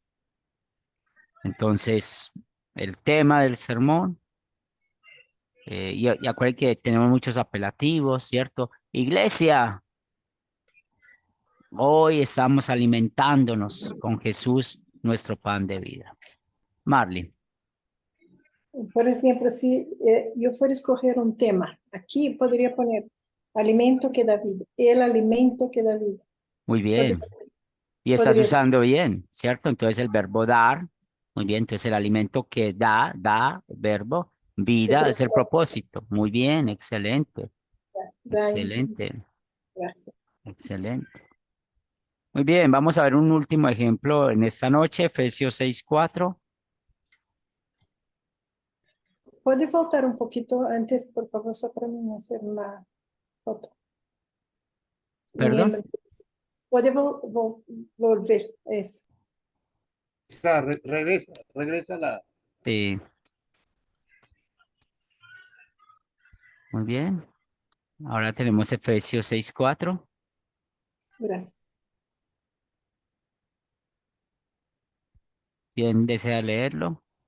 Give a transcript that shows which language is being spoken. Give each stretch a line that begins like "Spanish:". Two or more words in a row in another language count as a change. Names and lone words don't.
Spanish: Entonces, el tema del sermón, y acuérdense que tenemos muchos apelativos, ¿cierto? Iglesia, hoy estamos alimentándonos con Jesús, nuestro pan de vida. Marley.
Portuguese: Por exemplo, se eu for escolher um tema, aqui poderia poner alimento que dá vida,
Spanish: el alimento que dá vida. Muy bien. Y estás Podría- usando bien, ¿cierto? Entonces el verbo dar, muy bien. Entonces el alimento que da, verbo, vida es el propósito. Muy bien, excelente,
Portuguese: Já entendi.
Spanish: excelente,
Portuguese: Graças.
Spanish: excelente. Muy bien, vamos a ver un último ejemplo en esta noche, Efesios 6:4.
Portuguese: Pode voltar um pouquinho antes, por favor, só para mim fazer uma foto.
Spanish: Perdón.
Portuguese: Lembra. Pode volver, isso.
Spanish: Regresa la. Sí. Muy bien. Ahora tenemos Efesios 6:4.
Portuguese: Graças.
Spanish: ¿Quién desea leerlo?